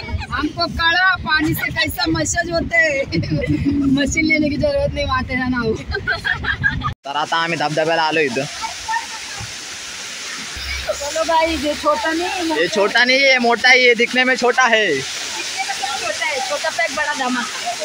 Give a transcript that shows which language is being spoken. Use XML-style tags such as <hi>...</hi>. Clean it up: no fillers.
<hi>हमको कड़ा पानी से कैसा मसाज होते मशीन लेने की जरूरत नहीं आते है ना</hi> <mr>तर आता आम्ही धबधब्याला आलो इथं</mr> <hi>चलो भाई ये छोटा नहीं ये छोटा नहीं है मोटा ही है दिखने में छोटा है छोटा है छोटा पैक बड़ा धमाका</hi>